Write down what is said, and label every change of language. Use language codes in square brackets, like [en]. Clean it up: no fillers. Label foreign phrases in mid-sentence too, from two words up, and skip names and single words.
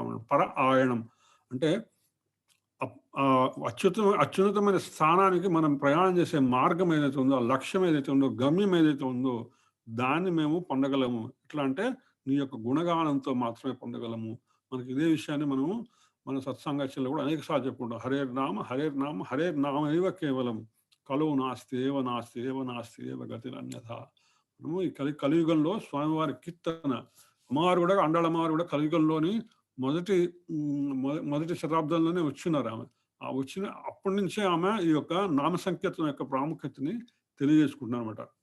[te] పర ఆయణం అంటే అత్యున్నతమైన స్థానానికి మనం ప్రయాణం చేసే మార్గం ఏదైతే ఉందో, లక్ష్యం ఏదైతే ఉందో, గమ్యం ఏదైతే ఉందో దాన్ని మేము పొందగలము. ఎట్లా అంటే నీ యొక్క గుణగానంతో మాత్రమే పొందగలము. మనకి ఇదే విషయాన్ని మనము మన సత్సంగంలో కూడా అనేక సార్లు చెప్పుకుంటాం. [sa] హరేర్ నామ ఏవ కేవలం కలువు నాస్తి ఏవ నాస్తి ఏవ నాస్తి ఏవ గతి అన్యథ. [te] మనము ఈ కలియుగంలో స్వామివారి కీర్తన, అమ్మవారు కూడా, అండాళమ్మవారు కూడా కలియుగంలోని మొదటి శతాబ్దంలోనే వచ్చినారు. ఆమె వచ్చిన అప్పటి నుంచే ఆమె ఈ యొక్క నామ సంకీర్తన యొక్క ప్రాముఖ్యతని తెలియజేసుకుంటున్నారు అనమాట.